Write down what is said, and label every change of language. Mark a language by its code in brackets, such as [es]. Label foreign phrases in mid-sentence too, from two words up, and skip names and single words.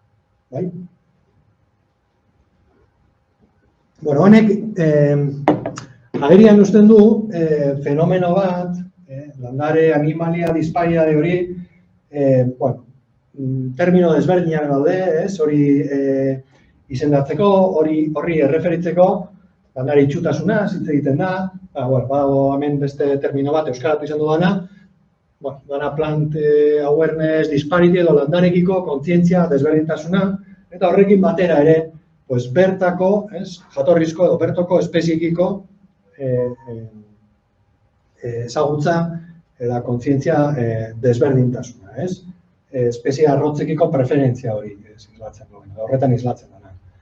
[eu] Honek, agerian uzten du, fenomeno bat, landare, animalia, disparidade hori, termino desberdinak daude, hori izendatzeko, horri erreferitzeko, landare itxutasuna, hitz egiten da, badago hemen beste termino bat, euskaratu izan dudana, dana [en] plant awareness disparity [eu] edo landarekiko kontzientzia desberdintasuna, eta horrekin batera ere, bertako, jatorrizko edo bertoko espeziekiko ezagutza eta kontzientzia desberdintasuna, espezie arrotzekiko preferentzia hori horretan islatzen dena.